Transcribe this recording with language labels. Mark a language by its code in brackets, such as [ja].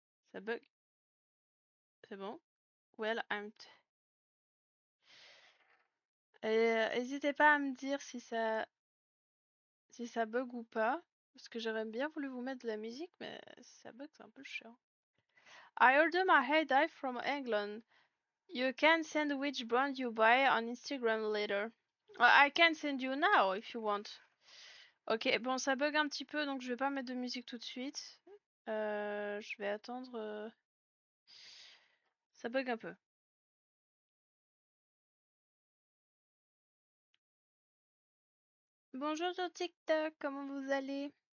[fr] Ça bug. C'est bon. Well, n'hésitez pas à me dire si ça bug ou pas. Parce que j'aurais bien voulu vous mettre de la musique, mais si ça bug, c'est un peu chiant. [en] I ordered my hair dye from England. You can send which brand you buy on Instagram later. I can send you now if you want. [fr] Ok, bon, ça bug un petit peu, donc je vais pas mettre de musique tout de suite. Je vais attendre. Ça bug un peu. Bonjour sur TikTok, comment vous allez?